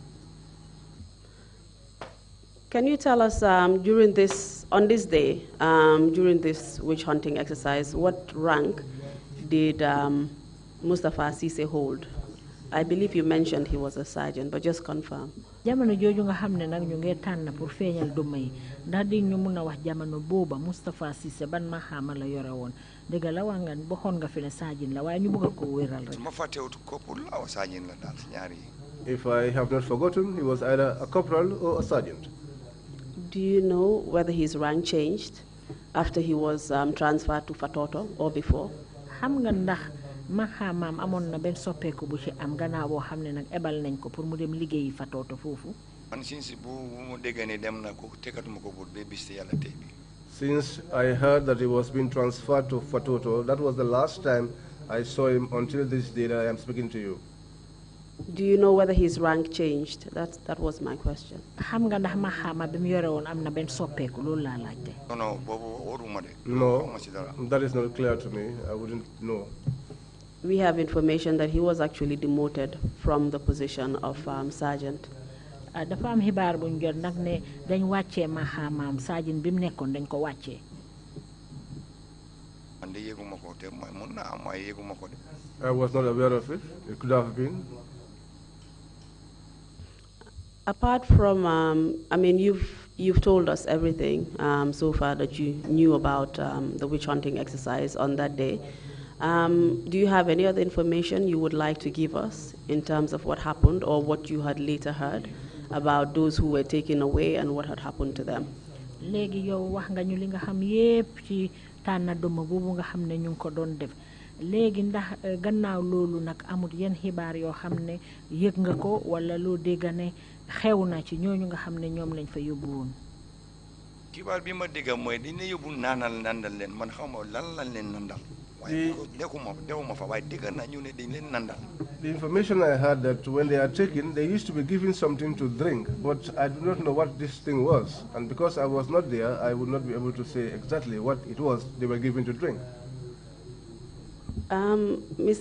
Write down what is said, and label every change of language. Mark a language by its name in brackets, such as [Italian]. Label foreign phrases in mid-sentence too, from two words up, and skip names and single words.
[English] Can you tell us on this day, during this witch hunting exercise, what rank did Mustafa Cissé hold? I believe you mentioned he was a sergeant, but just confirm. [Wolof] Jamono jooju nga xam ne nag ñu ngi tànn pour feeñal duma yi ndax di ñu mun a wax jamono booba Mustafa Cissé ban maxaama la yore woon dëgg la wax nga waxoon nga fi ne sergeant la waaye ñu bëgg ko wéral rek. Ma fàttewut corporal la aw sergeant la daal si ñaar yi. [English] If I have not forgotten, he was either a corporal or a sergeant. Do you know whether his rank changed after he was transferred to Fatoto or before? [Wolof] Xam nga ndax maxaamaam amoon na benn soppeeku bu ci am gannaaw boo xam ne nag ebal nañ ko pour mu dem liggéeyi Fatoto foofu. Man since bu mu dégg ne dem na ko tegatuma ko but ba bis yàlla tey bi. [English] Since I heard that he was being transferred to Fatoto, that was the last time I saw him until this day that I am speaking to you. Do you know whether his rank changed? That was my question. [Wolof] Xam nga ndax maxaama bi mu yore woon am na benn soppeeku loolu laa laajte. No, boobu waruma de. [English] No, that is not clear to me. I wouldn't know. We have information that he was actually demoted from the position of sergeant. [Wolof] Dafa am xibaar buñ jot nag ne dañ wàccee maxaamaam sergeant bi mu nekkoon dañ ko wàccee. Man de yëguma ko te mun naa am waaye yëguma ko de. [English] I was not aware of it. It could have been. Apart from, I mean, you've told us everything so far that you knew about the witch hunting exercise on that day. Do you have any other information you would like to give us in terms of what happened or what you had later heard about those who were taken away and what had happened to them? [Wolof] Léegi yow wax nga ñu li nga xam yépp ci tànna duma boobu nga xam ne ñu ko doon def léegi ndax gannaaw loolu nag amul yenn xibaar yoo xam ne yëg nga ko wala loo dégg ne xew na ci ñooñu nga xam ne ñoom lañ fa yóbbu woon. xibaar bi ma dégg mooy dañ ne yóbbu nandal leen man xaw ma lan lañ leen nandal. [English] The information I heard that when they are taken, they used to be given something to drink, but I do not know what this thing was. And because I was not there, I would not be able to say exactly what it was they were given to drink. Mr.